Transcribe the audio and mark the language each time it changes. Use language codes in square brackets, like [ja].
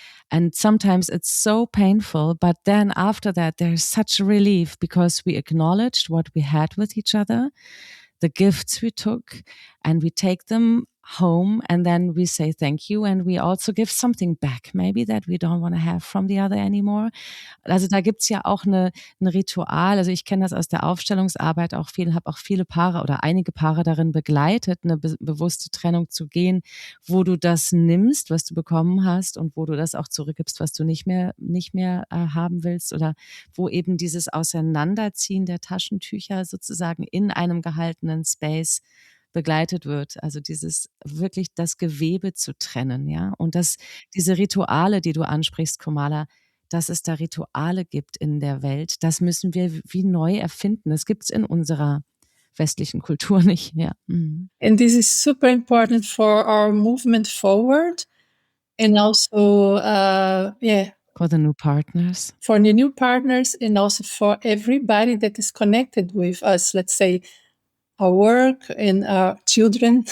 [en] And sometimes it's so painful, but then after that there's such a relief because we acknowledged what we had with each other, the gifts we took, and we take them home, and then we say thank you, and we also give something back, maybe that we don't want to have from the other anymore. [de] Also da gibt's ja auch ein Ritual, also ich kenne das aus der Aufstellungsarbeit auch viel, habe auch viele Paare oder einige Paare darin begleitet, eine bewusste Trennung zu gehen, wo du das nimmst, was du bekommen hast, und wo du das auch zurückgibst, was du nicht mehr haben willst, oder wo eben dieses Auseinanderziehen der Taschentücher sozusagen in einem gehaltenen Space begleitet wird. Also dieses wirklich das Gewebe zu trennen, ja. Und diese Rituale, die du ansprichst, Komala, dass es da Rituale gibt in der Welt, das müssen wir wie neu erfinden. Das gibt's in unserer westlichen Kultur nicht, ja. Mhm. [en] And this is super important for our movement forward, and also, For the new partners. for the new partners, and also for everybody that is connected with us. Let's say our work and our children.